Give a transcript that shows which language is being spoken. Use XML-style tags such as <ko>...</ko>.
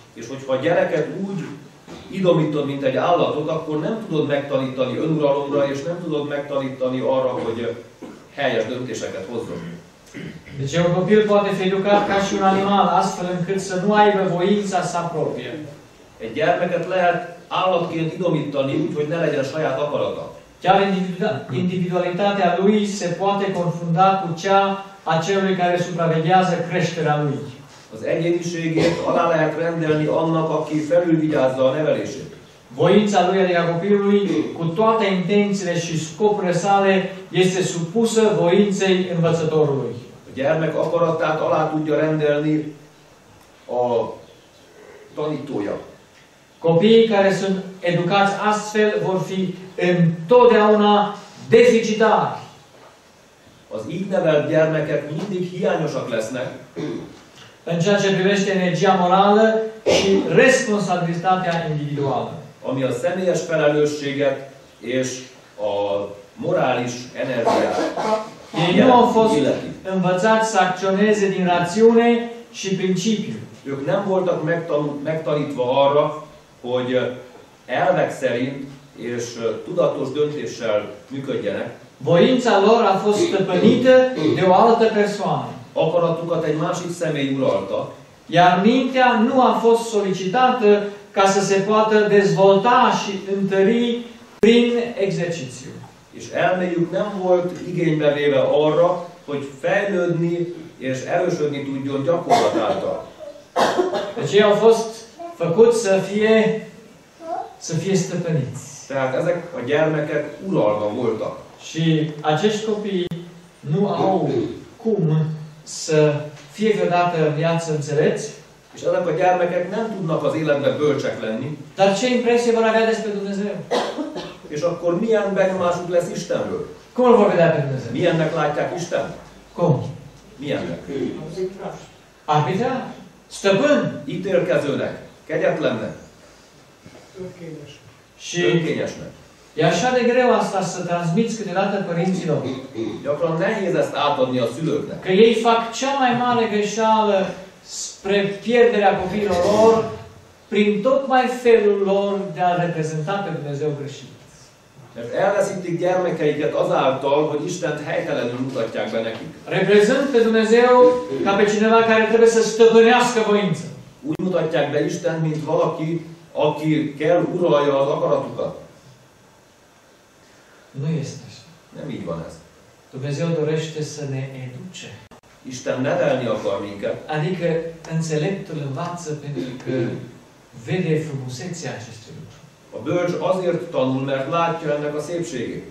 <hu>És hogyha a gyereket úgy idomítod, mint egy állatot, akkor nem tudod megtanítani önuralomra, és nem tudod megtanítani arra, hogy helyes döntéseket hozzon.</hu> <ro>Deci un copil poate fi educat ca și un animal, astfel încât să nu aibă voința sa proprie.</ro> <hu>Egy gyermeket lehet állatként idomítani, úgy, hogy ne legyen saját akarata.</hu> <ro>Chiar individualitatea lui se poate confunda cu cea a celui care supraveghează creșterea lui.</ro> <hu>Az egyéniségét alá lehet rendelni annak, aki felülvigyázza a nevelését.</hu> <ro>Voința lui, adică a copilului, cu toate intențiile și scopurile sale, este supusă voinței învățătorului.</ro> <hu>A gyermek akaratát alá tudja rendelni a tanítója.</hu> <ro>Copiii care sunt educați astfel vor fi întotdeauna deficitari.</ro> <hu>Az így nevelt gyermekek mindig hiányosak lesznek,</hu> <ro>În ceea ce privește energia morală și responsabilitatea individuală.</ro> <hu>ami a személyes felelősséget és a morális energiát</hu> <ro>Ei nu au fost</ro> <hu>illeti.</hu> <ro>învățați să acționeze din rațiune și principiu.</ro> <hu>Ők nem voltak megtanítva arra, hogy elvek szerint és tudatos döntéssel működjenek.</hu> <ro>Voința lor a fost stăpânită de o altă persoană.</ro> <hu>Akaratukat egy másik személy uralta,</hu> <ro>Iar mintea nu a fost solicitată ca să se poată dezvolta și întări prin exercițiu.</ro> <hu>és elméjük nem volt igénybe véve arra, hogy fejlődni és erősödni tudjon gyakorlat által.</hu> <ro>Deci ei au fost făcuți să fie stăpâniți.</ro> <hu>Tehát ezek a gyermekek uralva voltak.</hu> <ro>Și acești copii nu au cum să fie vreodată în viață înțelepți,</ro> <hu>És ezek a gyermekek nem tudnak az életben bölcsek lenni,</hu> <ro>dar ce impresie vor avea despre Dumnezeu?</ro> <hu>és akkor milyen benyomásuk lesz Istenről?</hu> <ro>Cum îl vor vedea pe Dumnezeu?</ro> <hu>Milyennek látják Isten?</hu> <ro>Cum?</ro> <hu>Milyennek?</hu> <ro>Arbitrar? Stăpân?</ro> <hu>Ítélkezőnek, kegyetlennek,</hu> <ro>Și</ro> <hu>önkényesnek.</hu> <ro>e așa de greu asta să transmiți câteodată părinților.</ro> <hu>Gyakran nehéz ezt átadni a szülőknek.</hu> <ro>Că ei fac cea mai mare greșeală spre pierderea copiilor lor prin tocmai felul lor de a reprezenta pe Dumnezeu greșit.</ro> <hu>Mert elveszítik gyermekeiket azáltal, hogy Istent helytelenül mutatják be nekik.</hu> <ro>Reprezent pe Dumnezeu ca pe cineva care trebuie să stăpânească voință.</ro> <hu>Úgy mutatják be Istent, mint valaki, aki kell uralja az akaratukat.</hu> <ro>Nu este așa.</ro> <hu>Nem így van ez.</hu> <ro>Dumnezeu dorește să ne educe.</ro> <hu>Isten nevelni akar minket,</hu> <ro>Adică înțeleptul învață pentru că vede frumusețea acestui lucru.</ro> <hu>a bölcs azért tanul, mert látja ennek a szépségét.</hu>